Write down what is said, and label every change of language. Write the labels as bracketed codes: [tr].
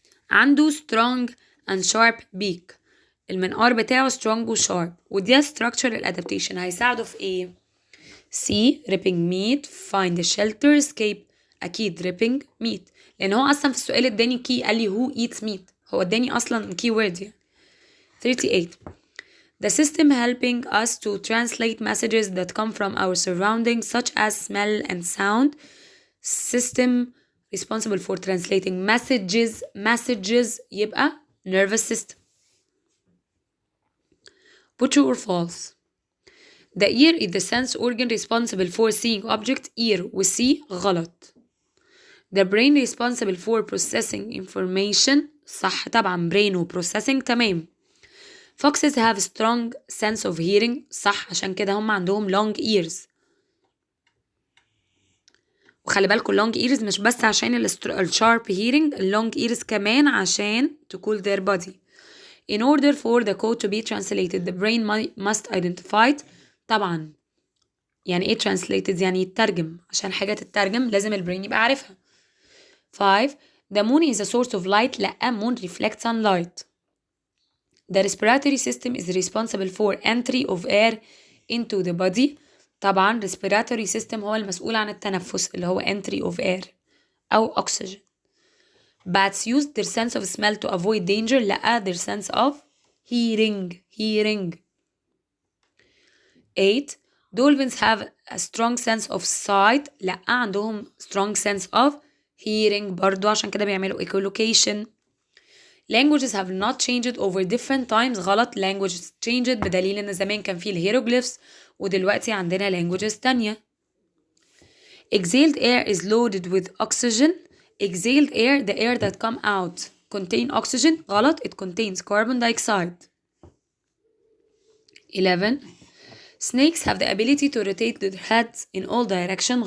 [ar] عنده [en] strong and sharp beak. [ar] المنقار بتاعه strong و sharp. ودي [en] structural adaptation [ar] هيساعده في ايه؟ C. [en] ripping meat. find a shelter. escape. [ar] أكيد [en] ripping meat. [ar] لأن هو أصلا في السؤال اداني key قال لي [en] who eats meat. [ar] هو اداني أصلا keyword يعني. 38. [en] The system helping us to translate messages that come from our surroundings such as smell and sound. System responsible for translating messages يبقى nervous system. True or false? The ear is the sense organ responsible for seeing object. ear و see غلط. The brain responsible for processing information. [ar] صح طبعا brain و processing تمام. [en] Foxes have strong sense of hearing. [ar] صح عشان كده هم عندهم long ears. وخلي بالكم long ears مش بس عشان [en] sharp hearing. long ears [ar] كمان عشان [en] to cool their body. In order for the code to be translated, the brain must identify it. [ar] طبعا يعني ايه translated؟ يعني يترجم. عشان حاجة تترجم لازم البرين يبقى عارفها. 5. [en] The moon is a source of light. لا moon reflects sunlight. The respiratory system is responsible for entry of air into the body. [ar] طبعا respiratory system هو المسؤول عن التنفس اللي هو [en] entry of air [ar] أو oxygen. [en] Bats use their sense of smell to avoid danger. لا their sense of hearing. 8. Dolphins have a strong sense of sight. [ar] لا عندهم [en] strong sense of hearing [ar] برضو عشان كده بيعملوا echolocation. [en] Languages have not changed over different times. [ar] غلط. [en] languages changed [ar] بدليل ان زمان كان فيه الهيروغليفز ودلوقتي عندنا languages تانية. [en] Exhaled air is loaded with oxygen. Exhaled air, the air that come out contain oxygen. [ar] غلط. [en] it contains carbon dioxide. 11. Snakes have the ability to rotate their heads in all directions.